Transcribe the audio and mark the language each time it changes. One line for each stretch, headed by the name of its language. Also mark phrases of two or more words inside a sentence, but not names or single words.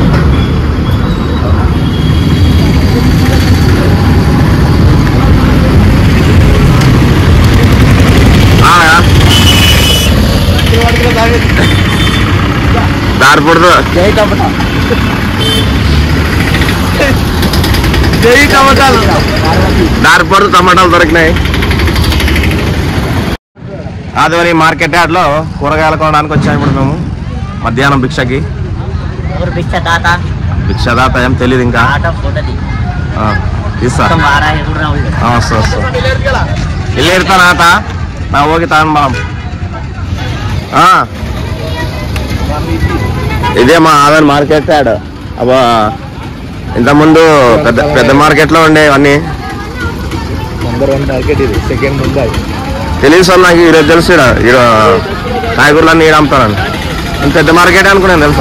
Telugu: దారిపోటు దారిపోటు టమాటాలు దొరికినాయి. ఆదివారి మార్కెట్ యార్డ్లో కూరగాయలు కొనడానికి వచ్చాము. ఇప్పుడు మేము మధ్యాహ్నం భిక్షకి. భిక్షదాత ఏం తెలియదు ఇంకా. ఇస్తా వస్తా
Kannada: ಇಲ್ಲಿ ಇರ್ತಾನ ಆತ ನಾವು ಹೋಗಿ ತಗೊಂಡ್ ಬಾ.
Telugu: ఇదే మా ఆదాన్ మార్కెట్ యార్డ్. అబ్బా ఇంతకుముందు పెద్ద మార్కెట్లో ఉండే అన్నీ. తెలియదు సార్ నాకు ఈరోజు తెలుసు. ఈడ కాయగూరలన్నీ ఈడ అమ్ముతానని. నేను పెద్ద మార్కెట్ అనుకున్నాను తెలుసా.